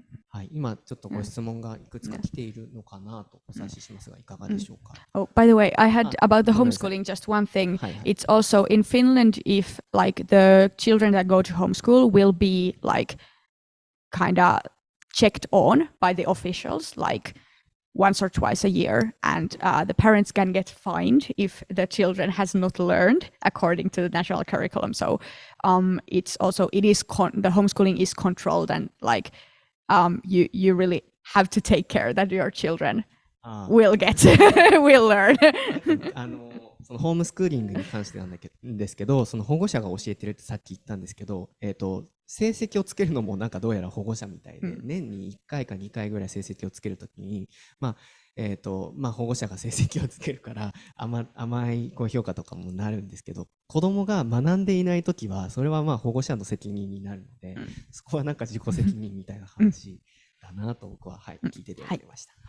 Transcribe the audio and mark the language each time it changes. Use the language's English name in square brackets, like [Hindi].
[Japanese] はい、今ちょっとご質問がいくつか来ているのかなとお察ししますが、いかがでしょうか。 [English] Oh, by the way, I had about the homeschooling just one thing. It's also in Finland, if like the children that go to homeschool will be like kind of checked on by the officials, like once or twice a year, and the parents can get fined if the children has not learned according to the national curriculum. So it's also, the homeschooling is controlled, and like you really have to take care that your children will learn. [Japanese] そのホームスクーリングに関してなんですけど、その保護者が教えてるってさっき言ったんですけど、成績をつけるのもなんかどうやら保護者みたいで、年に1回か2回ぐらい成績をつけるときに、保護者が成績をつけるから甘いこう評価とかもなるんですけど、子供が学んでいないときはそれは保護者の責任になるので、そこはなんか自己責任みたいな話だなと僕は、聞いてて思いました。